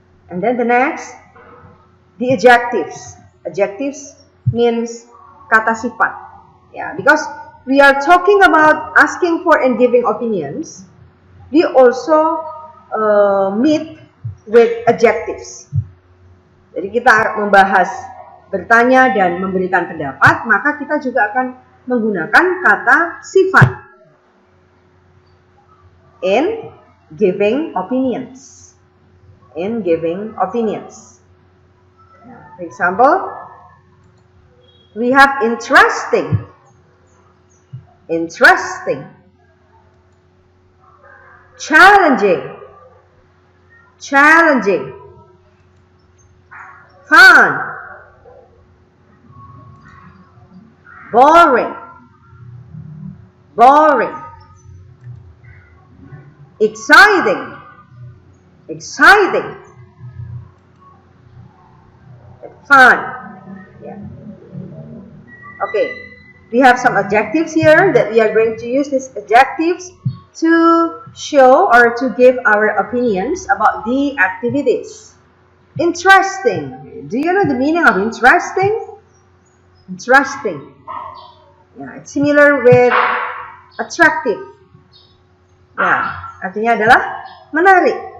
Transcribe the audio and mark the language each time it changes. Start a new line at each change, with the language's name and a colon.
English: And then the next, the adjectives. Adjectives means
Indonesian: kata sifat.
English: Yeah, because we are talking about asking for and giving opinions. We also meet with adjectives.
Indonesian: Jadi kita membahas bertanya dan memberikan pendapat, maka kita juga akan menggunakan kata sifat
English: in giving opinions. In giving opinions. For example, we have interesting. Interesting. Challenging. Challenging. Fun. Boring. Boring. Exciting. Exciting. Fun. Yeah. Okay. We have some adjectives here that we are going to use these adjectives to show or to give our opinions about the activities. Interesting. Do you know the meaning of interesting? Interesting. Yeah, it's similar with attractive.
Indonesian: Ya, artinya adalah menarik.